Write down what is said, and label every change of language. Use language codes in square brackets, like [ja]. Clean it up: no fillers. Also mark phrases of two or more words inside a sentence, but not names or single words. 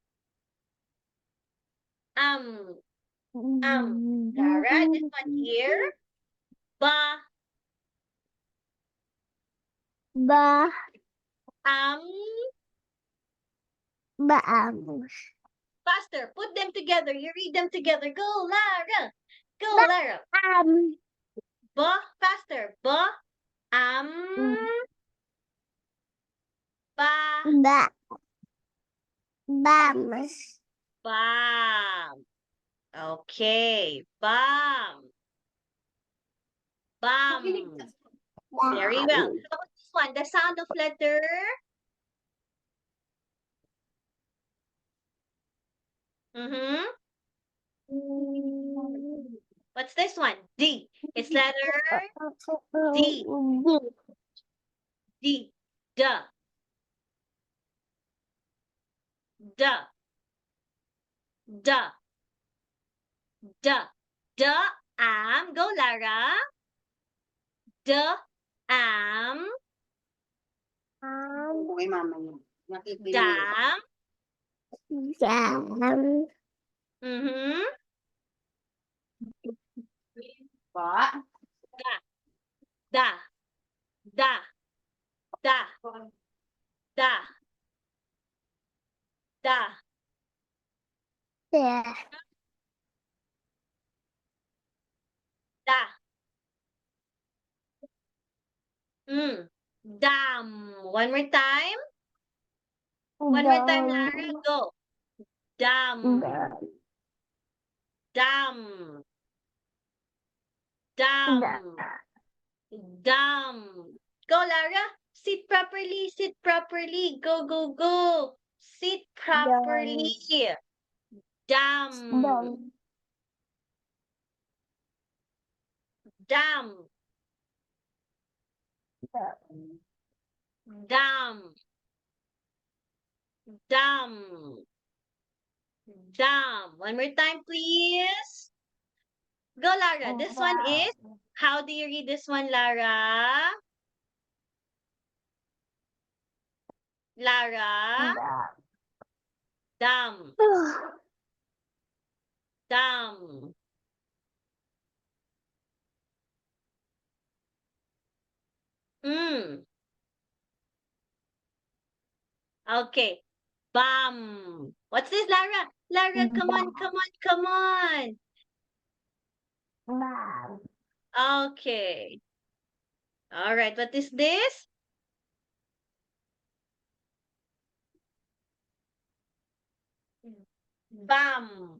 [en] Lara, this one here. Ba, Ba. um, Baam. faster. Put them together. You read them together. Go, Lara. Go, Lara. Um. Ba, faster. Ba, ba, Ba. Bam. bam. Okay, bam. Bam. Very well. How about this one? The sound of letter. Mm-hmm. What's this one? D. It's letter D. D. Duh. Duh. Duh. Duh. Duh. Go, Lara. Duh. [tl] Uy, mama yun. Nakikinig. [en] Dam. Jam. Mm-hmm. Pa. Da. Da. Da. Da. Da. Da. Da. Dam. One more time. One more time, Lara. Go. Dam. Dam. Dam. Dam. Go, Lara. Sit properly. Sit properly. Go, go, go. Sit properly. Dam. Dam. Dam. Dam. Dam. One more time, please. Go, Lara. This one is, how do you read this one, Lara? Lara? Dam. Dam. Okay. Bam. What's this, Lara? Lara, come on, come on, come on. Okay. All right. What is this? Bam.